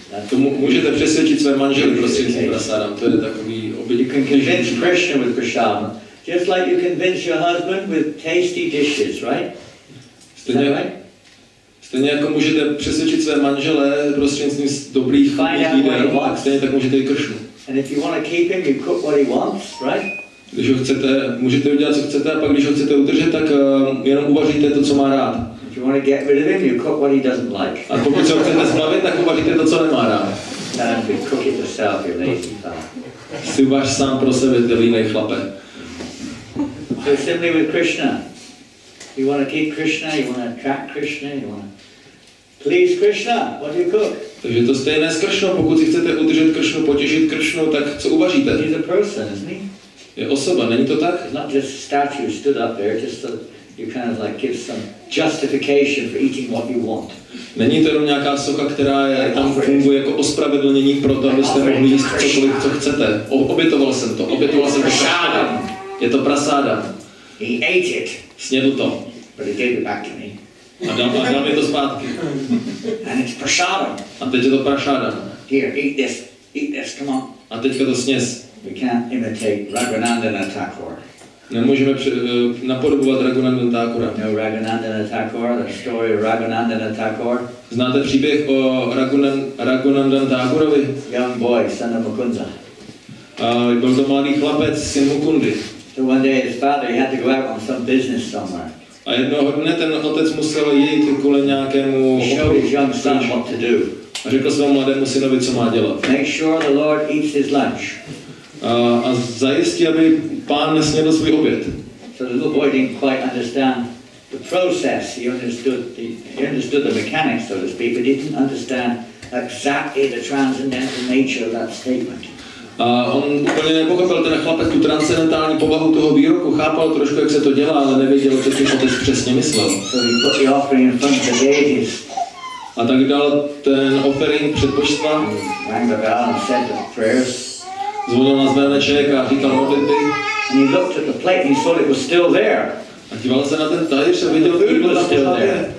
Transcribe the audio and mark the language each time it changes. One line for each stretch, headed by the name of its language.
Czech: To můžete přesvědčit své manžely prostřednictvím prasadam, to je takový
English: You can convince Krishna with prasadam, just like you convince your husband with tasty dishes, right?
Czech: Stejně jako můžete přesvědčit své manžele prostřednictvím dobrých jídel, stejně tak můžete i Krishnu.
English: And if you want to keep him, you cook what he wants, right?
Czech: Když ho chcete, můžete udělat, co chcete, a pak když ho chcete udržet, tak jenom uvaříte to, co má rád.
English: If you want to get rid of him, you cook what he doesn't like.
Czech: A pokud se ho chcete zbavit, tak uvaříte to, co nemá rád.
English: And you cook it yourself, you lazy fellow.
Czech: Si uvař sám pro sebe, ty línej chlape.
English: So simply with Krishna. You want to keep Krishna, you want to attract Krishna, you want to please Krishna, what do you cook?
Czech: Takže to stejné s Kršnou, pokud si chcete udržet Kršnu, potěšit Kršnu, tak co uvaříte?
English: He's a person, isn't he?
Czech: Je osoba, není to tak?
English: It's not just a statue stood up there, just so you kind of like give some justification for eating what you want.
Czech: Není to jenom nějaká socha, která tam funguje jako ospravedlnění pro to, abyste mohli jíst cokoliv, co chcete. Obětoval jsem to prasáda. Je to prasáda.
English: He ate it,
Czech: Snědl to.
English: but he gave it back to me.
Czech: A dal mi to zpátky.
English: And it's prasadam.
Czech: A teď je to prasáda.
English: Here, eat this, come on.
Czech: A teďka to sněz.
English: We can't imitate Raghunandana Thakur.
Czech: Nemůžeme napodobovat Raghunandana Thakura.
English: No Raghunandana Thakur, the story of Raghunandana Thakur.
Czech: Znáte příběh o Raghunandana Thakurovi?
English: Young boy, son of Mukunda.
Czech: Byl to mladý chlapec, syn Mukundy.
English: So one day his father, he had to go out on some business somewhere.
Czech: A jednoho dne ten otec musel jít kvůli nějakému
English: He showed his young son what to do.
Czech: a řekl svému mladému synovi, co má dělat.
English: Make sure the Lord eats his lunch.
Czech: A zajistí, aby pán nesnědl svůj oběd.
English: So the little boy didn't quite understand the process. He understood the mechanics, so to speak, but he didn't understand exactly the transcendental nature of that statement.
Czech: A on úplně nepochopil ten chlapec tu transcendentální povahu toho výroku, chápal trošku, jak se to dělá, ale nevěděl, co tím otec přesně myslel.
English: So he put the offering in front of the deities.
Czech: A tak dal ten offering před božstva,
English: Rang the bell and said the prayers.
Czech: zvonil na zvoneček a říkal modlitby.
English: And he looked at the plate and he saw it was still there.
Czech: A díval se na ten talíř a viděl, to jídlo tam pořád je.